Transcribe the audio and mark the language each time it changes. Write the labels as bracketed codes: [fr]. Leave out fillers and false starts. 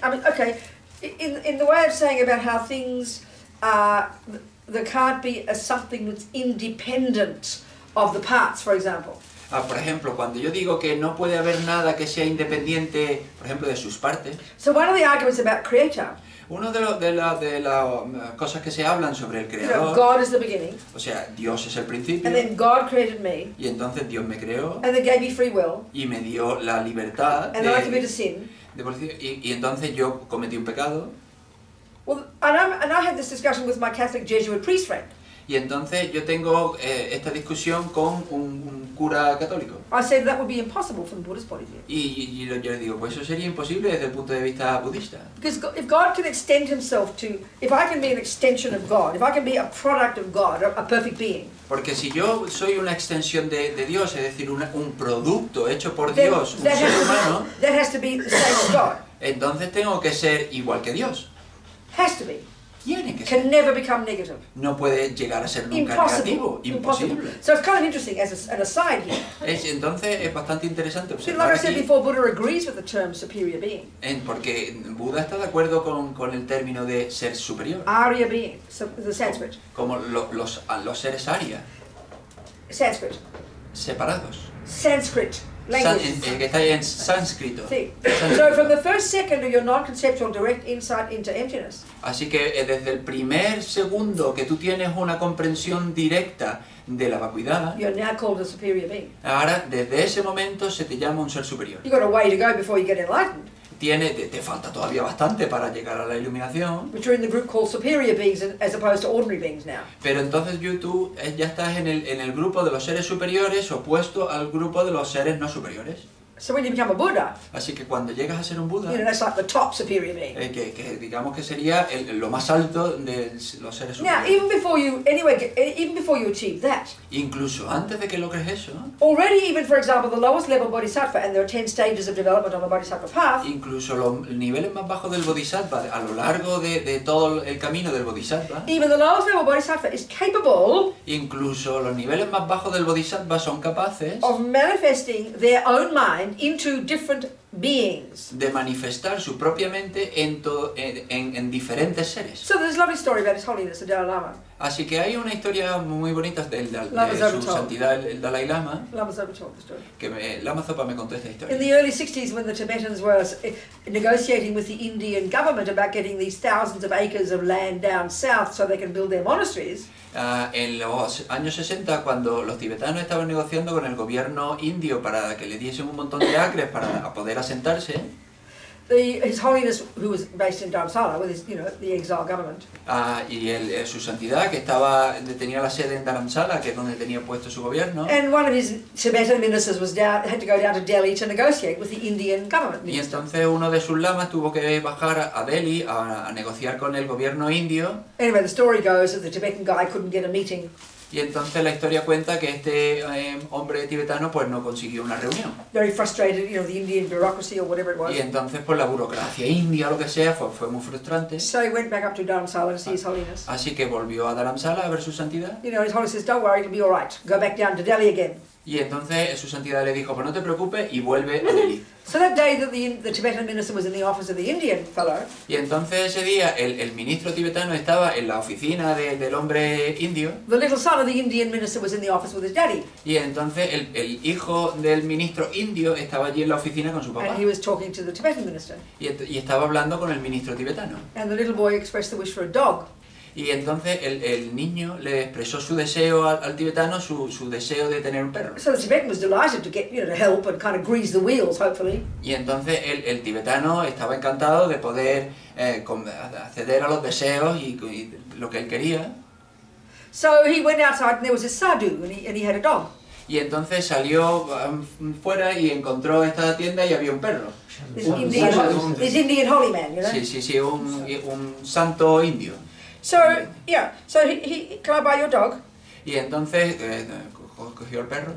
[en] I mean, okay, in the way of saying about how things there can't be a something that's independent of the parts, for example. [es] Por ejemplo, cuando yo digo que no puede haber nada que sea independiente, por ejemplo, de sus partes, [en] So one of the arguments about creator, [es] una de las cosas que se hablan sobre el [en] you know, [es] creador, [en] God is the beginning, [es] o sea, Dios es el principio, [en] and then God created me, [es] y entonces Dios me creó, [en] and then gave me free will, [es] y me dio la libertad [en] and then I committed sin. [es] y entonces yo cometí un pecado, [en] Well, and I had this discussion with my Catholic Jesuit priest friend. [es] y entonces yo tengo esta discusión con un cura católico. [en] I said that would be impossible from the Buddhist point of view. [es] Y yo le digo, pues eso sería imposible desde el punto de vista budista. [en] Because if God can extend himself to, if I can be an extension of God, if I can be a product of God, a perfect being, [es] Porque si yo soy una extensión de Dios, es decir, un producto hecho por [en] then [es] Dios, un ser humano, [en] that has to be the same as God. [es] entonces tengo que ser igual que Dios. [en] Has to be. [es] Tiene que ser. [en] Can never become negative. [es] No puede llegar a ser nunca negativo. [en] Impossible. [es] Imposible. [en] So it's kind of interesting as an aside here. [es] Entonces es bastante interesante [en] See, [es] observar [en] like I said [es] aquí, [en] before, Buddha agrees with the term superior being. [es] porque Buda está de acuerdo con el término de ser superior, [en] Arya being, so the Sanskrit. [es] como los seres Arya, [en] Sanskrit. [es] separados, [en] Sanskrit. Language. [es] que está ahí en sánscrito. [en] See. So from the first second of your non-conceptual direct insight into emptiness, [es] Así que desde el primer segundo que tú tienes una comprensión directa de la vacuidad, [en] you're now called a superior being. [es] ahora desde ese momento se te llama un ser superior. [en] You've got a way to go before you get enlightened, [es] Te falta todavía bastante para llegar a la iluminación, [en] but you're in the group called superior beings as opposed to ordinary beings now. [es] pero entonces tú ya estás en el grupo de los seres superiores opuesto al grupo de los seres no superiores. [en] So when you become a Buddha, [es] Así que cuando llegas a ser un Buda, [en] you know, that's like the top superior being. [es] que digamos que sería lo más alto de los seres [en] Now, [es] superiores. [en] even before you achieve that, [es] Incluso antes de que logres eso, [en] already even, for example, the lowest level bodhisattva, and there are 10 stages of development on the bodhisattva path, [es] incluso los niveles más bajos del bodhisattva, a lo largo de todo el camino del bodhisattva, [en] even the lowest level bodhisattva is capable [es] incluso los niveles más bajos del bodhisattva son capaces [en] of manifesting their own mind into different beings. [es] de manifestar su propia mente en diferentes seres. [en] So there's a lovely story about His Holiness the Dalai Lama. [es] Así que hay una historia muy bonita de [en] Lama [es] su [en] Zopa. [es] santidad el Dalai Lama, [en] Lama Zopa told the story. [es] que Lama Zopa me contó esta [en] In [es] historia. [en] the early 60s, when the Tibetans were negotiating with the Indian government about getting these thousands of acres of land down south so they can build their monasteries, [es] En los años 60, cuando los tibetanos estaban negociando con el gobierno indio para que le diesen un montón de acres para poder asentarse, [en] His Holiness, who was based in Dharamsala with his, the exile government, [es] y su santidad, que tenía la sede en Dharamsala, que es donde tenía puesto su gobierno, [en] and one of his Tibetan ministers had to go down to Delhi to negotiate with the Indian government. [es] y entonces uno de sus lamas tuvo que bajar a Delhi a negociar con el gobierno indio, [en] Anyway, the story goes that the Tibetan guy couldn't get a meeting. [es] Y entonces la historia cuenta que este hombre tibetano pues no consiguió una reunión. [en] Very frustrated, you know, the Indian bureaucracy or whatever it was. [es] Y entonces pues la burocracia india o lo que sea fue muy frustrante. [en] So he went back up to Dharamsala to see His Holiness. [es] Así que volvió a Dharamsala a ver su santidad. [en] You know, His Holiness says, don't worry, it'll be all right. Go back down to Delhi again. [es] Y entonces su santidad le dijo, pues no te preocupes, y vuelve a Delhi. [en] So that day that the Tibetan minister was in the office of the Indian fellow, [es] Y entonces ese día el ministro tibetano estaba en la oficina del hombre indio. [en] the little son of the Indian minister was in the office with his daddy. [es] Y entonces el hijo del ministro indio estaba allí en la oficina con su papá. [en] And he was talking to the Tibetan minister. [es] Y estaba hablando con el ministro tibetano. [en] And the little boy expressed the wish for a dog. [es] Y entonces el niño le expresó su deseo al tibetano, su deseo de tener un perro. [en] So the Tibetan was delighted to get, you know, to help and kind of grease the wheels, hopefully. [es] Y entonces el tibetano estaba encantado de poder acceder a los deseos y lo que él quería. [en] So he went outside and there was a sadhu and he had a dog. [es] Y entonces salió fuera y encontró esta tienda y había un perro. [en] This Indian holy man, you know. [es] Sí, un santo indio. [en] So, yeah, so he can I buy your dog? [es] Y entonces cogió el perro,